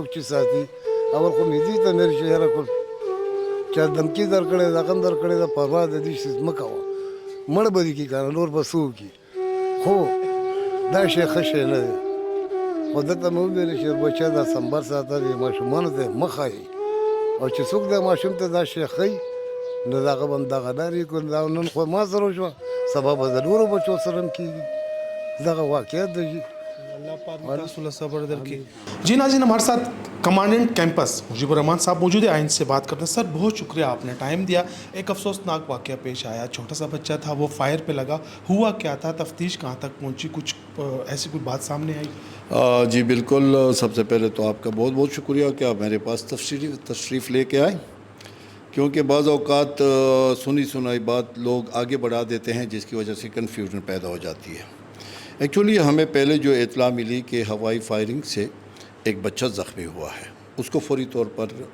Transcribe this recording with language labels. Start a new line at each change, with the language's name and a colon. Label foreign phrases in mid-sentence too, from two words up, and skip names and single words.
Pashto: چې ساتي اول خو مې دې ته مې چې یاره کول چا دمکي درکړې ده غم درکړې ده پروا د دې شي مه کوه مړ به دې کړي که نه نور به څه وکړي خو دا شی ښه شی نه دی خو ده ته مې وویلې چې بچه دا سنبال ساته دې ماشومانو ته مه ښایي او چې څوک دا ماشوم ته دا شی ښایي نو د هغه به هم دغه لارې کړو دا نن خو ما سره وشوه سبا به د نورو بچو سره هم کېږي دغه واقعیت دی اللہ پاک تاسو له صبر درکړي
Urdu: جی ناظرین ہمارے ساتھ کمانڈنٹ کیمپس مجیب الرحمان صاحب موجود ہے آئین سے بات کرتے ہیں سر بہت شکریہ آپ نے ٹائم دیا ایک افسوسناک واقعہ پیش آیا چھوٹا سا بچہ تھا وہ فائر پہ لگا ہوا کیا تھا تفتیش کہاں تک پہنچی کچھ ایسی کوئی بات سامنے آئی جی بالکل سب سے پہلے تو آپ کا بہت بہت شکریہ کہ آپ میرے پاس تشریف لے کے آئے کیونکہ بعض اوقات سنی سنائی بات لوگ آگے بڑھا دیتے ہیں جس کی وجہ سے کنفیوژن پیدا ہو جاتی ہے ایکچولی ہمیں پہلے جو اطلاع ملی کہ ہوائی فائرنگ سے ایک بچہ زخمی ہوا ہے اس کو فوری طور پر